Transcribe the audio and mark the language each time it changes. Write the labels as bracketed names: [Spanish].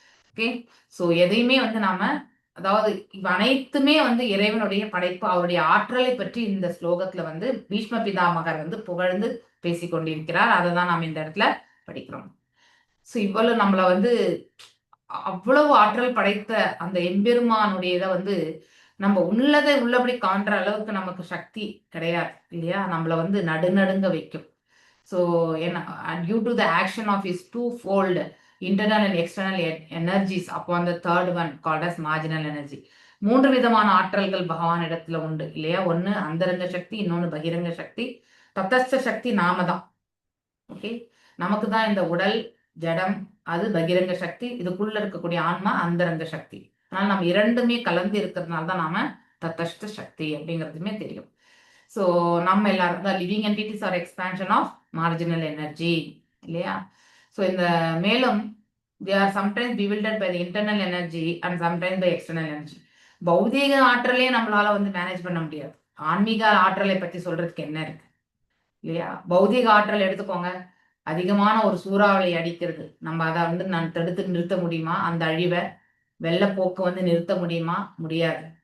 [Tamil] Okay, so எதையுமே வந்து நாம, அதாவது அனைத்துமே வந்து இறைவனுடைய படைப்பு, அவருடைய ஆற்றலை பற்றி இந்த ஸ்லோகத்துல வந்து பீஷ்ம பிதாமகர் வந்து புகழ்ந்து பேசிக்கொண்டிருக்கிறார். அதை தான் நாம் இந்த இடத்துல படிக்கிறோம். ஸோ இவ்வளவு நம்மள வந்து அவ்வளவு ஆற்றல் படைத்த அந்த எம்பெருமானுடைய இதை வந்து நம்ம உள்ளதை உள்ளபடி காண்ற அளவுக்கு நமக்கு சக்தி கிடையாது இல்லையா? நம்மள வந்து நடுநடுங்க வைக்கும். [English] So due to the action of is twofold internal and external energies upon the third one called as marginal energy. [Tamil] 3 விதமான ஆற்றல்கள் பகவான் இடத்துல உண்டு இல்லையா? ஒன்னு அந்தரங்க சக்தி, இன்னொன்னு பகிரங்க சக்தி. தத்தஸ்த சக்தி நாம தான். ஓகே, நமக்கு தான் இந்த உடல் ஜடம், அது பகிரங்க சக்தி. இதுக்குள்ள இருக்கக்கூடிய ஆன்மா அந்தரங்க சக்தி. அதனால நம்ம 2மே கலந்து இருக்கிறதுனால தான் நாம தத்தஸ்த சக்தி அப்படிங்கிறதுமே தெரியும். [English] so [Tamil] நம்ம எல்லாரும் தான் [English] Living entities are expansion of marginal energy இல்லையா? So [Tamil] இந்த மேலும் [English] they are sometimes bewildered by the internal energy and sometimes by external energy. [Tamil] பௌதீக ஆற்றலே நம்மளால வந்து மேனேஜ் பண்ண முடியாது. ஆன்மீக ஆற்றலை பற்றி சொல்றதுக்கு என்ன இருக்கு இல்லையா? பௌதீக ஆற்றல் எடுத்துக்கோங்க, அதிகமான ஒரு சூறாவளி அடிக்கிறது, நம்ம அதை வந்து நான் தடுத்து நிறுத்த முடியுமா? அந்த அழிவை, வெள்ளப்போக்கு வந்து நிறுத்த முடியுமா? முடியாது.